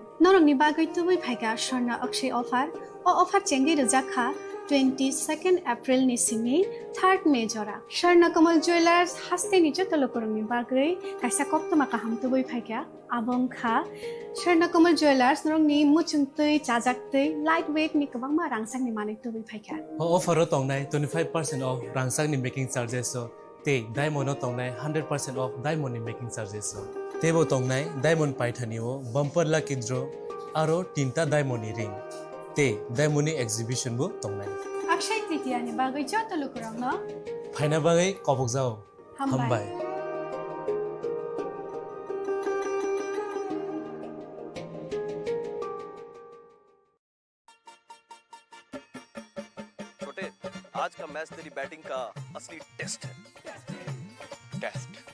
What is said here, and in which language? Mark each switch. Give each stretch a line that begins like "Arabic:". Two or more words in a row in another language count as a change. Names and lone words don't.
Kok Borok: Norong ni bagoi tubui phaiga Shorna Akshay offer o offer chengi rujakha 22nd April ni simi 3rd May jora Shorna Komal Jewelers Hastini Jota Lukurang ni bagoi kaisa koptoma kaham tubui phaiga Abong Kha Shorna Komal Jewelers norong ni muchungtui chajaktui lightweight ni kabangma rangsak ni manik tubui phaiga offer tongnai 25% off rangsak ni
English: making charges
Kok Borok: so te diamond tongnai 100% off diamond ni
English: making charges
Kok Borok: so tebo tongnai diamond paithani o
English: bumper lucky draw
Kok Borok: aro tinta diamond ni ring te diamond ni exhibition bu tongnai Akshay Tritiya ni bagoi Jota Lukurangno phaina bagai kobok jao hambai
Hindi: आज का मैच तेरी बैटिंग का असली टेस्ट है टेस्ट